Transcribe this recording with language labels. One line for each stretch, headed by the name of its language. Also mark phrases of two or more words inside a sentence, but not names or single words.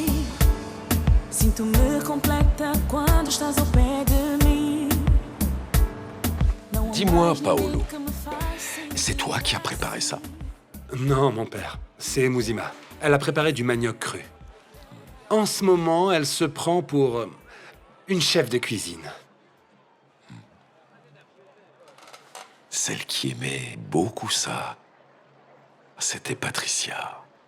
Portuguese: Sinto-me completa quando estás ao pé de mim. Não há
French: Dis-moi,
Portuguese: mais ninguém
French: Paolo,
Portuguese: que me faça.
French: c'est toi qui as préparé ça? Non, mon père, c'est Mouzima. Elle a préparé du manioc cru. En ce moment, elle se prend pour une chef de cuisine. Celle qui aimait beaucoup ça, c'était Patricia.